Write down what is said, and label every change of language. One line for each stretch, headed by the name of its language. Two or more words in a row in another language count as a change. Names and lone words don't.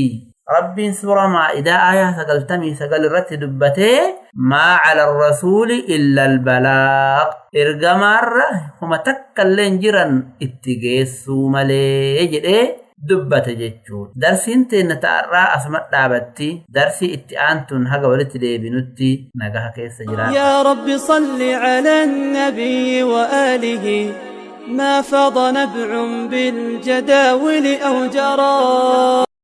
Oromo: Rabbiin suura maa'idaa aayaa 99 irratti dubbatee
Arabic: ما على الرسول إلا البلاغ.
Oromo: Ergamaarra huma takkallee jiran itti geessuu malee jedhee dubbate jechuudha. Darsiin teenna ta'arraa asuma dhaabatti. Darsii itti aantun haga walitti deebinutti nagaha keessa jira.
Arabic: يا رب صل على النبي وآله ما فض نبع بالجداول أو جرى.